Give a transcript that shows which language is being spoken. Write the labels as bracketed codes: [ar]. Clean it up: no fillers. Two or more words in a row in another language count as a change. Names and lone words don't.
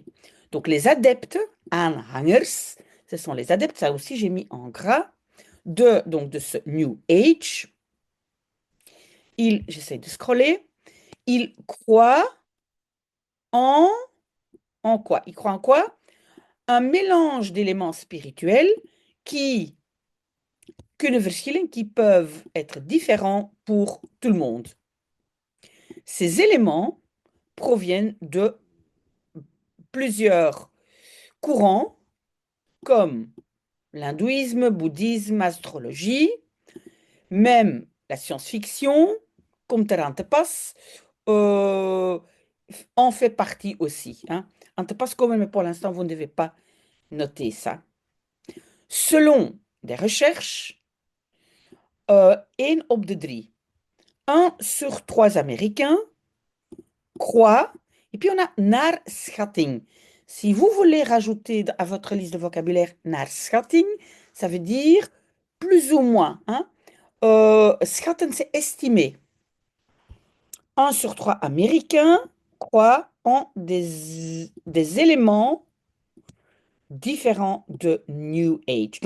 [fr] Donc les adeptes, aanhangers, ce sont les adeptes, ça aussi j'ai mis en gras, donc de ce New Age. J'essaie de scroller, ils croient en, en quoi? Ils croient en quoi? Un mélange d'éléments spirituels qui [nl] kunnen verschillen, [fr] qui peuvent être différents pour tout le monde. Ces éléments proviennent de plusieurs courants comme l'hindouisme, bouddhisme, astrologie, même la science-fiction, comme Tarantepas, en fait partie aussi. Hein. [nl] Antepas komen, [fr] mais pour l'instant, vous ne devez pas noter ça. Selon des recherches, 1 [nl] op de [fr] 3, 1 sur 3 Américains croient, et puis on a [nl] naar schatting. [fr] Si vous voulez rajouter à votre liste de vocabulaire [nl] naar schatting, [fr] ça veut dire plus ou moins. Hein? Schatten, c'est estimer. 1 sur 3 Américains croient en des éléments différents de New Age.